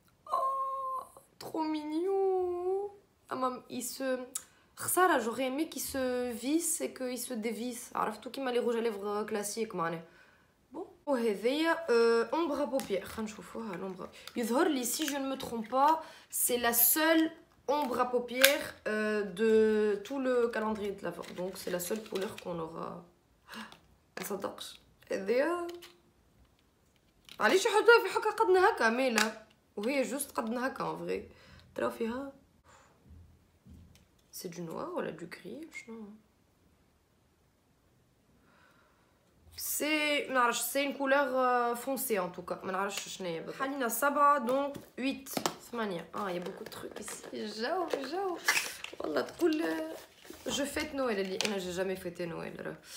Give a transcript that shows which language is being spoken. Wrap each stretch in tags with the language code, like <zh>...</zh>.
<fr>oh trop mignon il se خسارة j'aurais aimé qu'il se visse et qu'il se dévisse</fr> <ar>عرفتوا كيما</ar> <fr>les rouges à lèvres classiques معناها bon وهذايا ombre à paupières</fr> <ar>خلينا نشوفوها</ar> <fr>l'ombre</fr> <ar>يظهر لي</ar> <fr>si je ne me trompe pas c'est la seule ombre à paupières de tout le calendrier de l'Avent. Donc c'est la seule couleur qu'on aura.</fr> <ar>Ça دقش. هذيا. علاش يحطوها في حكا قدنا هكا ميلا وهي جوست قدنا هكا en vrai. تراو فيها.</ar> <fr>C'est du noir ولا du gris شنو؟ C'est une couleur foncée en tout cas.</fr> <ar>ما نعرفش شنو هي بالضبط.</ar> <fr>حالينا 7 donc 8 8. Il y a beaucoup de trucs ici. J'aou.</fr> <ar>والله تقول</ar> <fr>je fête Noël</fr> <ar>اللي انا</ar> <fr>j'ai jamais fêté Noël.</fr>